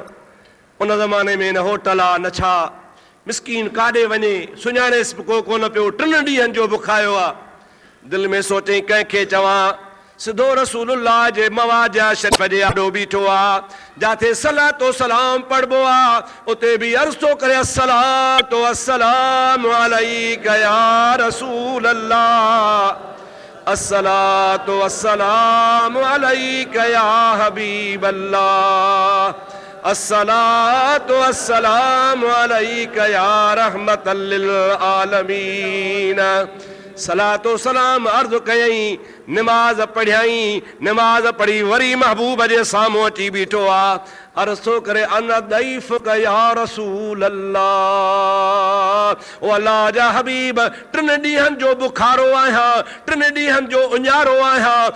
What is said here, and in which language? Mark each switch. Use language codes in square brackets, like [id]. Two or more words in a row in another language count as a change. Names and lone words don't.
[sd] उन ज़माने में न होटल आहे न छा। मिस्कीन काॾे वञे सुञाणेसि बि को कोन पियो। 3 ॾींहंनि जो बुखायो आहे। दिलि में सोचई कंहिंखे चवां, सिधो रसूलुल्लाह जे मवाजा शरीफ़ जे आॾो बीठो आहे, जाते सलातो सलाम पढ़बो आहे, उते बि अर्ज़ थो करे [ar] الصلاة والسلام عليك يا رسول الله, الصلاة والسلام عليك يا حبيب الله, الصلاة والسلام عليك يا رحمة للعالمين. [sd] सलातो सलाम अर्ज़ कयई, नमाज पढ़ियई, नमाज पढ़ी वरी महबूब जे साम्हूं अची बीठो आहे। अर्ज़ थो करे [ar] أنا ضيفك يا رسول الله, [sd] ओ अल्लाह जा हबीब, 3 ॾींहंनि जो बुखारो आहियां, 3 ॾींहंनि जो उञारो आहियां।